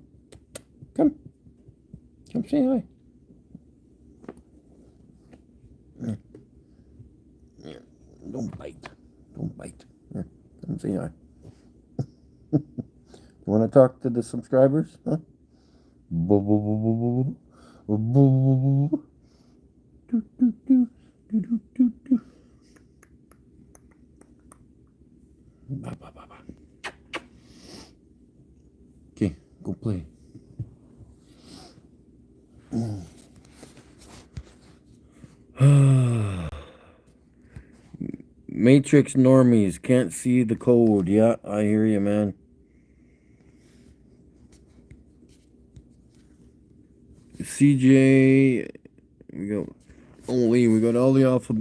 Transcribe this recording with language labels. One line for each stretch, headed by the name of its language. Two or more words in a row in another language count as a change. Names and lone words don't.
English: Come. Come say hi. Here. Don't bite. Don't bite. Here. Come say hi. You want to talk to the subscribers? Huh? Boo, boo, boo, boo, boo, boo, boo. Do, do, do, do, do, do, do. Ba, ba, ba, ba. Okay, go play. Matrix normies can't see the code. Yeah, I hear you, man. CJ, we got only we got all the alphabet.